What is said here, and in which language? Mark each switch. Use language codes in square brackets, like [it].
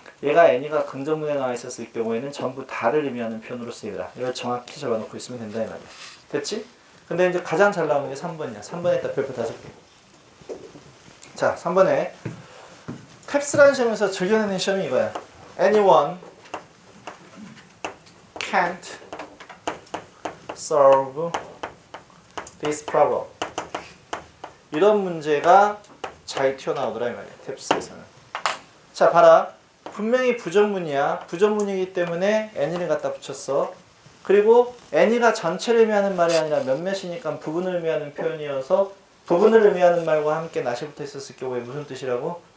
[ko] 얘가 any가 긍정문에 나와 있었을 경우에는 전부 다를 의미하는 표현으로 쓰이더라. 이걸 정확히 적어놓고 있으면 된다 이 말이야. 됐지? 근데 이제 가장 잘 나오는 게 3번이야. 3번에 딱 별표 5개. 자, 3번에 탭스라는 시험에서 즐겨내는 시험이 이거야. [en] Anyone can't solve this problem. [ko] 이런 문제가 잘 튀어나오더라 이 말이야. 탭스에서는. 자, 봐라. 분명히 부정문이야. 부정문이기 때문에 any를 갖다 붙였어. 그리고 any가 전체를 의미하는 말이 아니라 몇몇이니까 부분을 의미하는 표현이어서 부분을 의미하는 말과 함께 not이 붙어 있었을 경우에 무슨 뜻이라고?